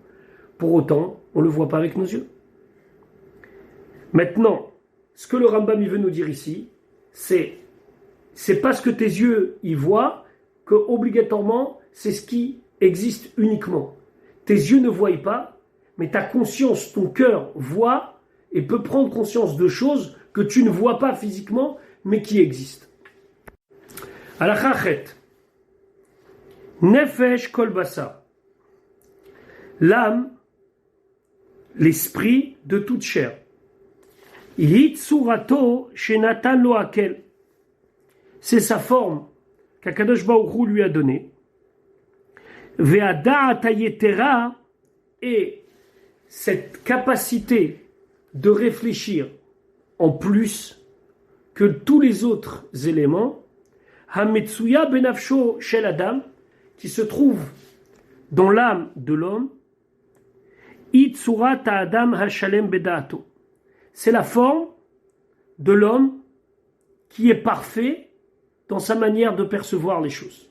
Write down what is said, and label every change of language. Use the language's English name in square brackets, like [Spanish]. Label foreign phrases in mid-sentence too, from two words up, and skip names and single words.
[French] Pour autant, on ne le voit pas avec nos yeux. Maintenant, ce que le Rambam il veut nous dire ici, c'est parce que tes yeux y voient que obligatoirement c'est ce qui existe uniquement. Tes yeux ne voient pas, mais ta conscience, ton cœur voit et peut prendre conscience de choses que tu ne vois pas physiquement, mais qui existent. [Hebrew] אלחשחת, נפש כל בשר, [French] l'âme, l'esprit de toute chair. [Hebrew] צורתו שנתן לו האל, [French] c'est sa forme qu' [Hebrew] הקדוש ברוך הוא [French] lui a donnée. [Hebrew] והדעת היתרה, [French] et cette capacité de réfléchir en plus que tous les autres éléments, [Hebrew] המצויה בנפשו של אדם, [French] qui se trouve dans l'âme de l'homme, [Hebrew] צורת האדם השלם בדעתו, [French] c'est la forme de l'homme qui est parfait dans sa manière de percevoir les choses.